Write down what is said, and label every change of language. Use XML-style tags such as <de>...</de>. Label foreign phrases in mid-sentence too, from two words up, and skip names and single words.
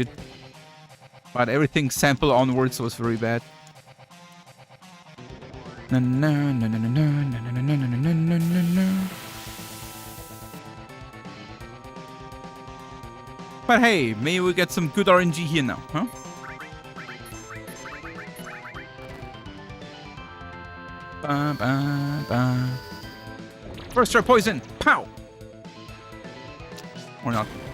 <en>But everything sample onwards was very bad. No, no, no, no, no, no, no, no, no, no, no, no, no. But hey, maybe we get some good RNG here now, huh? Ba, ba, ba. First try poison. Pow! Or not.</en>